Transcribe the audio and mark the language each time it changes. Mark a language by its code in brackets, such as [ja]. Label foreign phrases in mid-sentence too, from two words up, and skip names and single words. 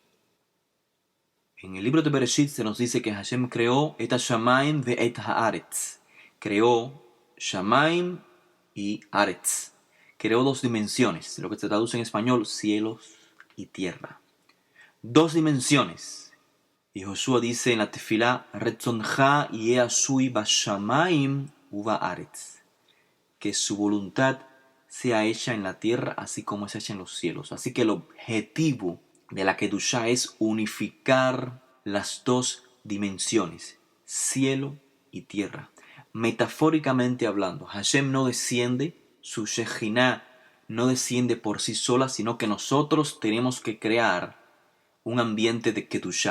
[es] En el libro de Bereshit se nos dice que Hashem creó [he] את השמים ו את הארץ. [es] Creó Shamaim y Aretz. Creó dos dimensiones, lo que se traduce en español, cielos y tierra. Dos dimensiones. Y Josué dice en la tefilá, [he] רצונך יה עשוי בשמים ובארץ. [es] Que su voluntad sea hecha en la tierra así como es hecha en los cielos. Así que el objetivo de la Kedushá es unificar las dos dimensiones, cielo y tierra. Metafóricamente hablando, Hashem no desciende su Shejinah no desciende por sí sola, sino que nosotros tenemos que crear un ambiente de Kedushá.